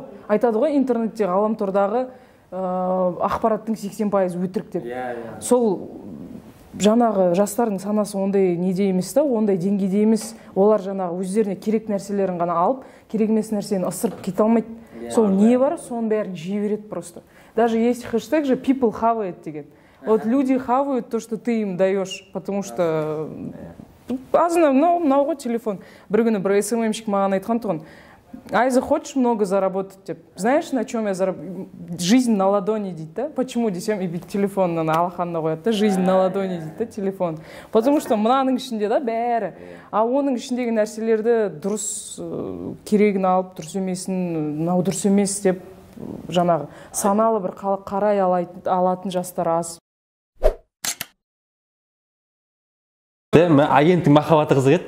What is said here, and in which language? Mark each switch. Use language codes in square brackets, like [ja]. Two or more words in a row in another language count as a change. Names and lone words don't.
[kk] Айтады ғой, интернетте, ғаламтордағы ақпараттың 80% өтірік деп. Сол жаңағы жастардың санасы ондай неде емес та, ондай деңгейде емес. Олар жаңағы өздеріне керек нәрселерін ғана алып, керек емес нәрсені ысырып кете алмайды. Сол не бар, соның бәрін жей береді просто. [ru] Даже есть хэштег же people хавает [kk] деген. [ru] Вот люди хавают то, что ты им даешь, потому что [kk] мынау ғой телефон. Бір күні бір СММщик маған айтқан тұғын. Айза, [ru] хочешь много заработать? Знаешь, на чем я заработаю? Жизнь на ладони, да? Почему десем [kk] и телефон на алаханна қояды, [ru] да? Жизнь на ладони, да, телефон. Потому что [kk] мынаның ішінде да бәрі. А оның ішіндегі нәрселерді дұрыс керегін алып, дұрыс емесін, мынау дұрыс емес деп жаңағы саналы бір қарай алатын жастар аз. Агенттің махаббаты қызық еді.